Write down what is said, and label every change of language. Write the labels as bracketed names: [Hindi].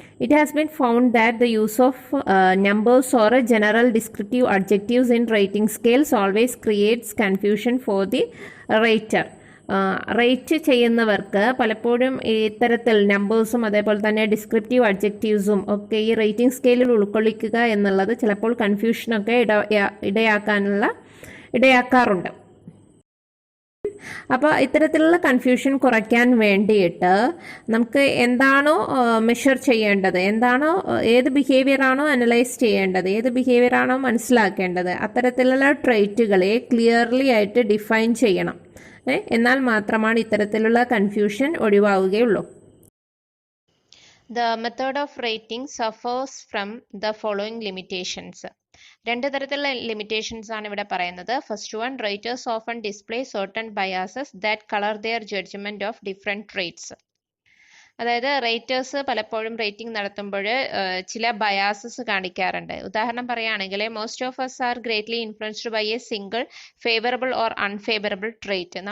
[English] It has been found that the use of numbers or general descriptive adjectives in rating scales always creates confusion for the rater. [Malayalam] Rate ചെയ്യുന്നവർക്ക് പലപ്പോഴും ഇത്തരത്തിൽ നമ്പേഴ്സും അതേപോലെ തന്നെ descriptive അഡ്ജക്റ്റീവ്സും ഒക്കെ ഈ rating സ്കെയിലിൽ ഉൾക്കൊള്ളിക്കുക എന്നുള്ളത് ചിലപ്പോൾ കൺഫ്യൂഷനൊക്കെ ഇടയാക്കാറുണ്ട്. അപ്പോൾ ഇത്തരത്തിലുള്ള കൺഫ്യൂഷൻ കുറയ്ക്കാൻ വേണ്ടിയിട്ട് നമുക്ക് എന്താണോ മെഷർ ചെയ്യേണ്ടത്, ഏത് ബിഹേവിയറാണോ അനലൈസ് ചെയ്യേണ്ടത്, ഏത് ബിഹേവിയറാണോ മനസ്സിലാക്കേണ്ടത്, അത്തരത്തിലുള്ള ട്രേറ്റുകളെ ക്ലിയർലി ആയിട്ട് ഡിഫൈൻ ചെയ്യണം. എന്നാൽ മാത്രമാണ് ഇത്തരത്തിലുള്ള confusion ഒഴിവാവുകയുള്ളൂ. [English] The method of rating suffers from the following limitations. [Malayalam] രണ്ട് തരത്തിലുള്ള ലിമിറ്റേഷൻസ് ആണ് ഇവിടെ പറയുന്നത്. [English] First one, raters often display certain biases that colour their judgment of different traits. [Malayalam] അതായത് റേറ്റേഴ്സ് പലപ്പോഴും റേറ്റിംഗ് നടത്തുമ്പോൾ ചില ബയാസസ് കാണിക്കാറുണ്ട്. ഉദാഹരണം പറയുകയാണെങ്കിൽ, [English] Most of us are greatly influenced by a single favourable or unfavourable trait.